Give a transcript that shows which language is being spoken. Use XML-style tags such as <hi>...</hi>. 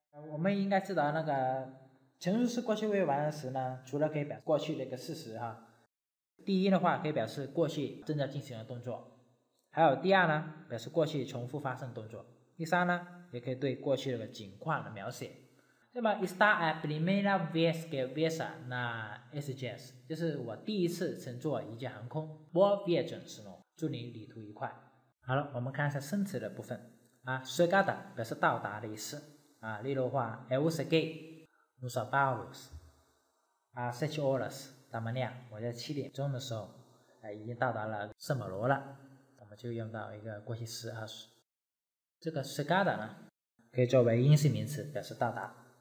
<zh>我们应该知道那个陈述式过去未完成时呢，除了可以表示过去的一个事实第一的话可以表示过去正在进行的动作，还有第二呢表示过去重复发生动作，第三呢也可以对过去的景况的描写。那么</zh> <pt>está a primeira vez que viaja na SGS</pt> <zh>就是我第一次乘坐一架航空。</zh> <pt>Boa viagem</pt> <zh>祝你旅途愉快。好了，我们看一下生词的部分chegada 表示到达的意思例如话</zh> <pt>eu cheguei no São Paulo7 horas da manhã</pt> <zh>我在7点钟的时候已经到达了圣保罗了，我们就用到一个过去时这个 chegada 呢可以作为阴性名词表示到达。</zh>